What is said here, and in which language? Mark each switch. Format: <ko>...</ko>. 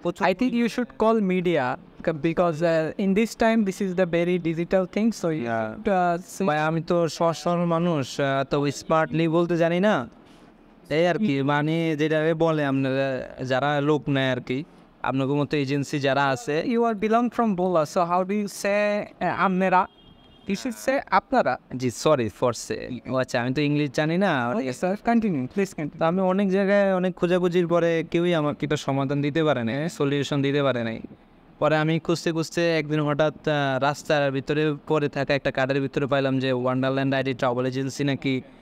<en>I think you should call media because in this time this is the very digital thing. So you should,</en> <bn>ভাই আমি তো সহজ সরল মানুষ, তো স্মার্টলি বলতে জানি না, এই আর কি। মানে যেটা বলে আপনারা যারা লোক নেয় আর কি, আপনাদের মতো এজেন্সি যারা আছে।</bn> <en>you are belong from Bola. So how do you say আপনারা? You should say আপনারা.</en> <bn>জি</bn> <en>Sorry for say.</en> <bn>আচ্ছা, আমি তো ইংলিশ জানি না।</bn> <en>Okay sir, continue. Please continue.</en> <bn>তো আমি অনেক জায়গায় অনেক খোঁজাখুঁজির পরে কেউই আমাকে একটা সমাধান দিতে পারে নাই, সলিউশন দিতে পারে নাই। পরে আমি খুঁজতে খুঁজতে একদিন হঠাৎ রাস্তার ভিতরে পড়ে থাকা একটা কার্ডের ভিতরে পাইলাম যে ওয়ান্ডারল্যান্ড আইডি ট্রাভেল এজেন্সি নাকি</bn>